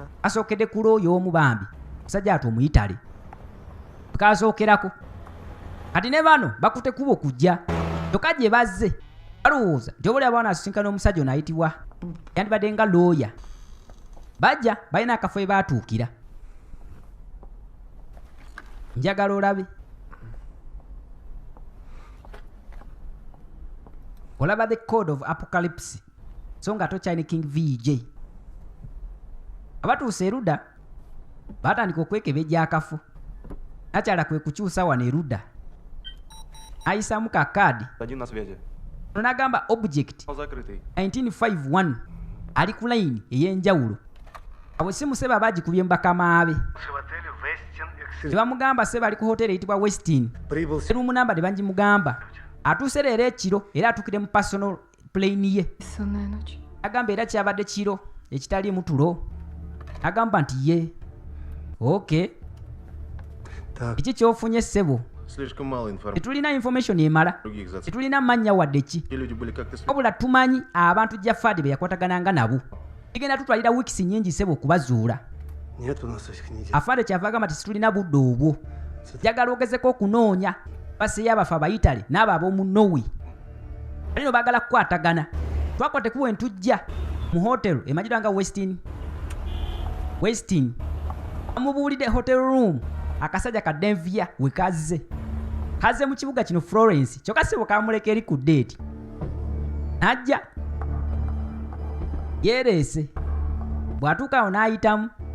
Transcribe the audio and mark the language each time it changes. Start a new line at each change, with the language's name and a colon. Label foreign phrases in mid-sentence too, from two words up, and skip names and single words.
Ganda: kasookedde ku looyo omu bambi musajja ati omuyitale kasookerako kati ne bano bakute kuba okujja kyokka gye bazze balowooza nti oba olaba wanaasisinkana omusajja ono ayitibwa yandibadde nga looya bajja balina akafo we baatuukira njagala olabe olaba
English: the code of apocalypse
Ganda: so nga tokyalina king VJ abatuusa erudda batandika okwekebejja akafo nakyala kwe kukyusa wano erudda ayisaamu ka kaadi
Russian: Один на связи.
Ganda: ono n'agamba object
Russian: Закрытый.
Ganda: 1951 ali ku layini ey'enjawulo abo simu seba bagikubye mu bakamaabe ne bamugamba seba ali ku hoteri eyitibwa Westin
Russian: Прибыл
Ganda: erumu namba ne bagimugamba atuuse leero ekiro era atukire mu
English: personal plane
Ganda: ye
Russian: бессонная ночь?
Ganda: agamba era kyabadde kiro ekitaliimu tulo agamba nti ye okay
Russian: Так,
Ganda: kiki kyofunye ssebo
Russian: слишком мало информации.
Ganda: tetulina information emala
Russian: Других зацепок.
Ganda: tetulina mannya wadde ki
Russian: Люди были как-то связаны.
Ganda: wabula tumanyi abantu Jafadi be yakwatagananga nabo tugenda tutwalira wiikisi nnyingi ssebo okubazuula
Russian: Нет у нас этих недель.
Ganda: afande kyava agamba tetulina budde obwo njagala ogezeko okunoonya baseeyo abafu abayitale n'abo ab'omu Norway alino baagala kukwatagana twakwate kuwa entujja mu hotelo emanyirwa nga Westin bamubuulidde
English: hotel room
Ganda: akasajja ka Denvia we kazze kaze mu kibuga kino Florence kyokka ssebo kamuleka eri ku date najja yereese bw'atuuka awo n'ayitamu